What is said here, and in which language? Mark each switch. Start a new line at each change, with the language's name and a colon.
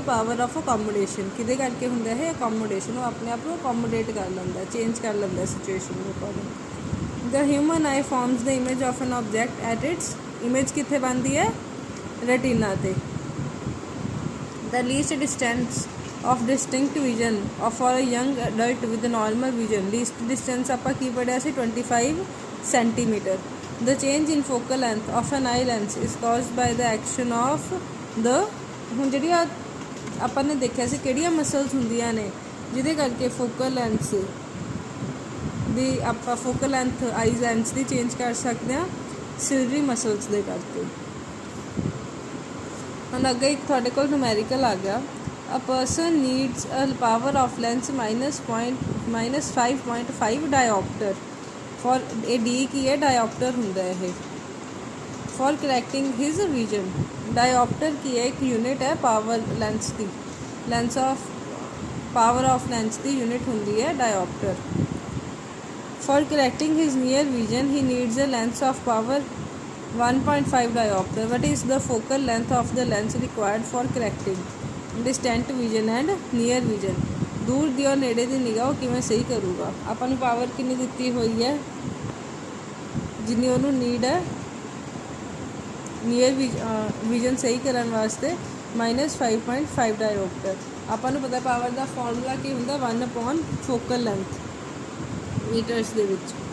English: Power of accommodation.
Punjabi: ਕਿਹਦੇ ਕਰਕੇ ਹੁੰਦਾ ਇਹ? ਅਕੋਮੋਡੇਸ਼ਨ। ਉਹ ਆਪਣੇ ਆਪ ਨੂੰ ਅਕੋਮੋਡੇਟ ਕਰ ਲੈਂਦਾ, ਚੇਂਜ ਕਰ ਲੈਂਦਾ ਸਿਚੁਏਸ਼ਨ ਦੇ according.
English: The human eye forms the image of an object at its.
Punjabi: Image ਕਿੱਥੇ ਬਣਦੀ ਹੈ? ਰੈਟੀਨਾ ਤੇ।
English: The least distance of distinct vision for a young adult with normal vision.
Punjabi: Least distance ਆਪਾਂ ਕੀ ਪੜ੍ਹਿਆ ਸੀ? 25 centimetre.
English: The change in focal length of an eye lens is caused by the action of the।
Punjabi: ਹੁਣ ਜਿਹੜੀਆਂ ਆਪਾਂ ਨੇ ਦੇਖਿਆ ਸੀ ਕਿਹੜੀਆਂ muscles ਹੁੰਦੀਆਂ ਨੇ ਜਿਹਦੇ ਕਰਕੇ ਫੋਕਲ ਲੈਂਥ ਦੀ ਆਪਾਂ ਫੋਕਲ ਲੈਂਥ ਆਈ ਲੈਂਸ ਦੀ ਚੇਂਜ ਕਰ ਸਕਦੇ ਹਾਂ? ਸਿਲਰੀ ਮਸਲਸ ਦੇ ਕਰਕੇ। ਹੁਣ ਅੱਗੇ ਇੱਕ ਤੁਹਾਡੇ ਕੋਲ ਨੂਮੈਰੀਕਲ ਆ ਗਿਆ।
English: a person needs a power of lens -5.5 dioptre for
Punjabi: ਇਹ ਡੀ ਕੀ ਹੈ? ਡਾਇਓਪਟਰ ਹੁੰਦਾ ਇਹ।
English: For correcting his vision.
Punjabi: ਡਾਇਓਪਟਰ ਕੀ ਹੈ? ਇੱਕ ਯੂਨਿਟ ਹੈ power lens ਦੀ। Lens of power of lens ਦੀ unit ਹੁੰਦੀ ਹੈ ਡਾਇਓਪਟਰ।
English: For correcting his near vision he needs a lens of power 1.5 diopter। What is the focal length of the lens required for correcting distant vision and near vision?
Punjabi: ਦੂਰ ਦੀ ਔਰ ਨੇੜੇ ਦੀ ਨਿਗਾਹ ਕਿਵੇਂ ਸਹੀ ਕਰੂਗਾ? ਆਪਾਂ ਨੂੰ ਪਾਵਰ ਕਿੰਨੀ ਦਿੱਤੀ ਹੋਈ ਹੈ ਜਿੰਨੀ ਉਹਨੂੰ ਨੀਡ ਹੈ ਨੀਅਰ ਵਿਜ਼ਨ ਸਹੀ ਕਰਨ ਵਾਸਤੇ? -5.5 ਡਾਇਓਪਟਰ। ਆਪਾਂ ਨੂੰ ਪਤਾ ਪਾਵਰ ਦਾ ਫਾਰਮੂਲਾ ਕੀ ਹੁੰਦਾ? 1/, ਫੋਕਲ ਲੈਂਥ ਮੀਟਰਸ ਦੇ ਵਿੱਚ।